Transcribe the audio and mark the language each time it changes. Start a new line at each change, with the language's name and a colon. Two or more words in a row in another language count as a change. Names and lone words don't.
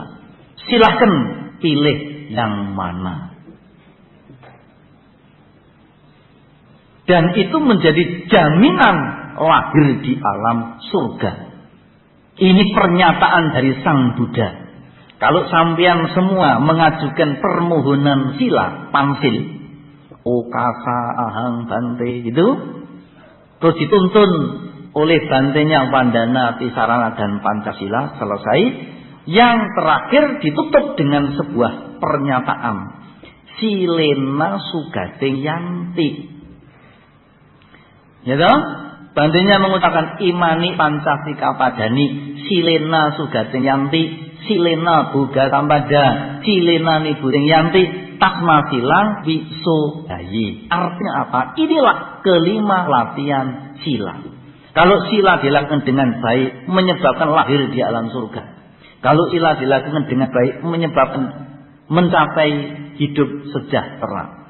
Indonesian: Silahkan pilih yang mana. Dan itu menjadi jaminan lahir di alam surga. Ini pernyataan dari Sang Buddha. Kalau sampean semua mengajukan permohonan sila, pansil,
Pali: okasa ahang bante
Indonesian: gitu, terus dituntun oleh bantenya Pandana, Tisarana dan Pancasila, selesai, Yang terakhir ditutup dengan sebuah pernyataan.
Pali: Silena sugating yanti.
Indonesian: Ya toh? Bantinya mengucapkan
Pali: imani pancasika padani. Silena sugating yanti. Silena buga sampada. Silena nibuting yanti. Tasma silang wiso bayi.
Indonesian: Artinya apa? Inilah kelima latihan sila. Kalau sila dilakukan dengan baik, menyebabkan lahir di alam surga. Kalau sila dilakukan dengan baik, menyebabkan mencapai hidup sejahtera.